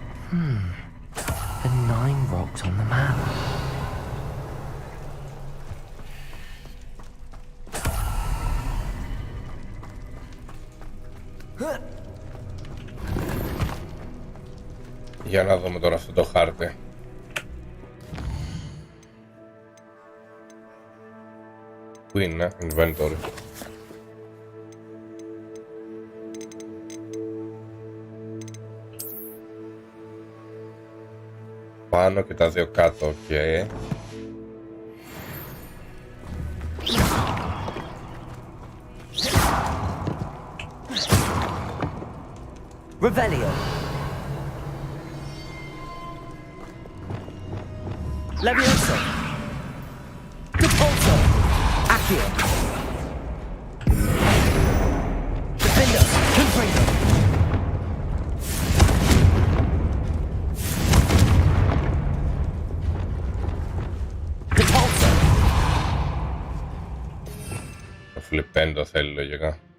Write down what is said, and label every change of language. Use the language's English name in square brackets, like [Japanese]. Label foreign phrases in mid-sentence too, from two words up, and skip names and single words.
[English] The 9 rocks on the map. [Greek] Για να δούμε τώρα αυτό το χάρτη. Πού είναι, inventory. Πάνω και τα 2 κάτω, οκ. [English] Revelio. Levioso. Depulso. Accio. Defender. Confringo. Depulso. [Greek] Το φλιπέντο θέλει λογικά.